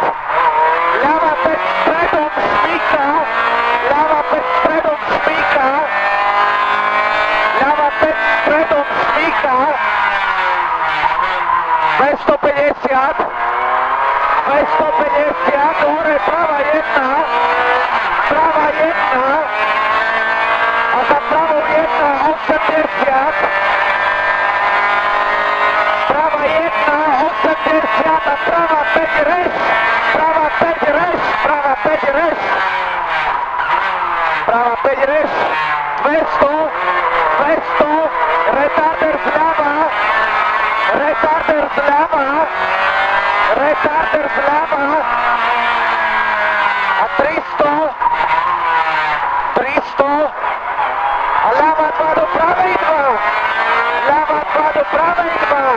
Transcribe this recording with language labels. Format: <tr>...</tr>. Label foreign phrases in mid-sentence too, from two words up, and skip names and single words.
<sk>Ľava 5 stredom šmíka. Ľava 5 stredom šmíka. Ľava 5 stredom šmíka. 250. 250. Hore prava 1. Prava 1. A za pravou 1 80. Prava 1 80 a prava 5 reš. Prava 5 reš. Prava 5 reš. Prava 5 reš. 200. 200. Retarder zľava. Retarder zľava. Retarder zľava. A 300. 300. A ľava 2 do pravej 2. Ľava 2 do pravej 2.</sk>